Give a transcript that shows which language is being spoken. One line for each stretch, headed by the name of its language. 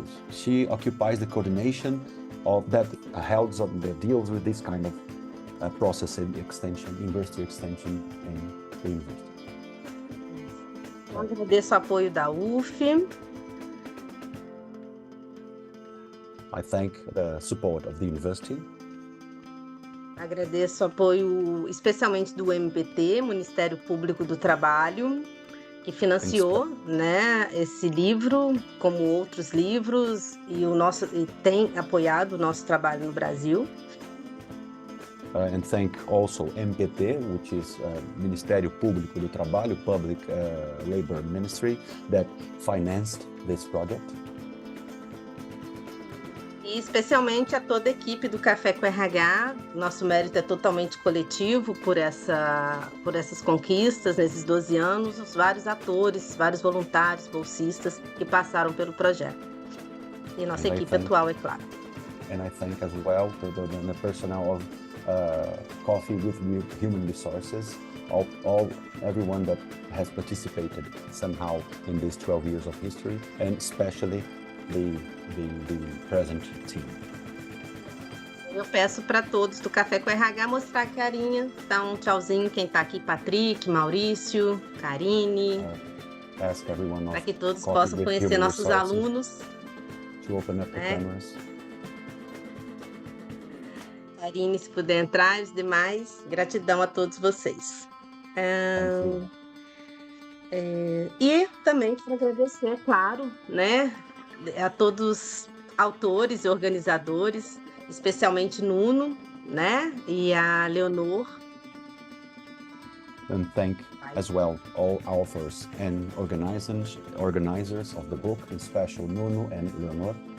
English: She occupies the coordination of that that deals with this kind of process in extension, university extension in the university.
Portuguese: Eu agradeço o apoio da UF.
English: I thank the support of the university.
Portuguese: Agradeço o apoio especialmente do MPT, Ministério Público do Trabalho, que financiou, né, esse livro, como outros livros, e tem apoiado o nosso trabalho no Brasil.
English: And thank also MPT, which is Ministério Público do Trabalho, Public Labor Ministry, that financed this project.
Portuguese: E especialmente a toda a equipe do Café com RH. Nosso mérito é totalmente coletivo por essas conquistas nesses 12 anos, os vários atores, vários voluntários, bolsistas que passaram pelo projeto. E nossa equipe atual, é claro.
English: And I thank as well the personnel of Coffee with Human Resources, everyone that has participated somehow in these 12 years of history, and especially the present team.
Portuguese: Eu peço para todos do Café com RH mostrar a carinha. Então, um tchauzinho quem está aqui, Patrick, Maurício, Karine. Para que todos possam conhecer nossos alunos.
English: To open up the cameras.
Portuguese: Karine, se puder entrar, os demais, gratidão a todos vocês. E também quero agradecer, é claro, né, a todos autores e organizadores, especialmente Nuno, né, e a Leonor.
English: And thank as well all authors and organizers of the book, in special Nuno and Leonor.